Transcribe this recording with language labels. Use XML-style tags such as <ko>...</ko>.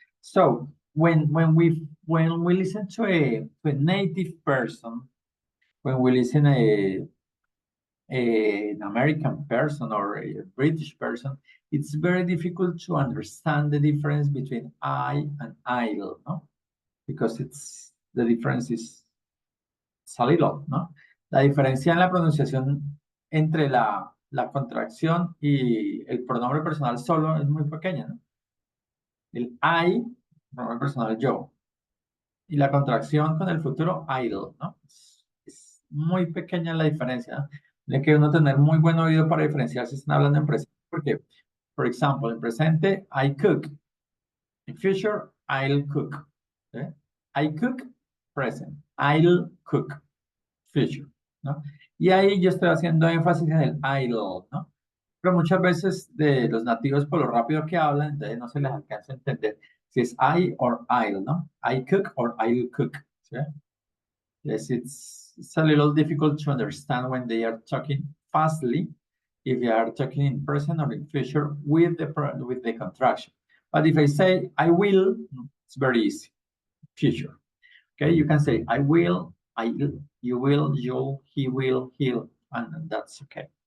<en>So when we listen to a native person, when we listen an American person or a British person, it's very difficult to understand the difference between I and I'll, no? Because the difference is a little, no?</en> <es>La diferencia en la pronunciación entre la contracción y el pronombre personal solo es muy pequeña, ¿no? El I, pronombre personal yo. Y la contracción con el futuro idle, ¿no? Es muy pequeña la diferencia, ¿no? Tiene que uno tener muy buen oído para diferenciar si están hablando en presente. Porque, por ejemplo, en presente,</es> <en>I cook. In future, I'll cook.</en> <es>¿Sí?</es> <en>I cook, present. I'll cook. Future,</en> <es>¿no? Y ahí yo estoy haciendo énfasis en el I'll, ¿no? Pero muchas veces de los nativos por lo rápido que hablan, entonces no se les alcanza a entender si es</es> <en>I or I'll,</en> <es>¿no?</es> <en>I cook or I'll cook.</en> <es>¿Sí?</es> <en>Yes, it's a little difficult to understand when they are talking fastly, if they are talking in present or in future with the contraction. But if I say I will, it's very easy. Future. Okay, you can say I will, you will, you'll, he will, he'll, and that's okay.</en>